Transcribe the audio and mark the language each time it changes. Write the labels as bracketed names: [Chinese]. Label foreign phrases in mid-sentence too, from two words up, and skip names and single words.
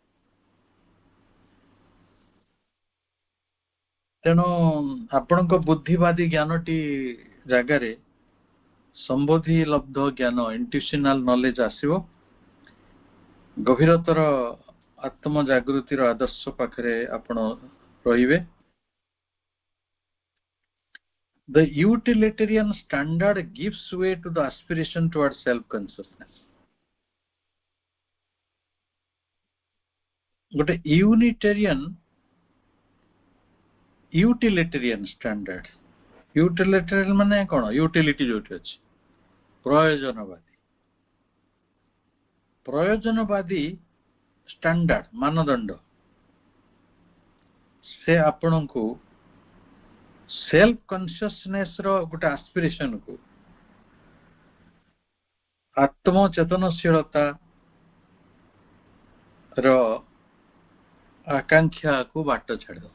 [Odia] ତେଣୁ ଆପଣଙ୍କ ବୁଦ୍ଧିବାଦୀ ଜ୍ଞାନଟି ଜାଗାରେ ସମ୍ବୋଧି ଲବ୍ଧ ଜ୍ଞାନ, [English] intuitional knowledge [Odia] ଆସିବ। ଗଭୀରତର ଆତ୍ମ ଜାଗୃତିର ଆଦର୍ଶ ପାଖରେ ଆପଣ ରହିବେ। [English] The utilitarian standard gives way to the aspiration towards self-consciousness. ଗୋଟେ utilitarian standard. [Odia] ୟୁଟିଲିଟେରିଆନ ମାନେ କଣ? ୟୁଟିଲିଟି ଯୋଉଠି ଅଛି, ପ୍ରୟୋଜନବାଦୀ। ପ୍ରୟୋଜନବାଦୀ ଷ୍ଟାଣ୍ଡାର୍ଡ, ମାନଦଣ୍ଡ, ସେ ଆପଣଙ୍କୁ [English] self consciousness [Odia] ର ଗୋଟେ ଆସ୍ପିରେସନକୁ, ଆତ୍ମ ଚେତନଶୀଳତା ର ଆକାଂକ୍ଷାକୁ ବାଟ ଛାଡ଼ିଦବ।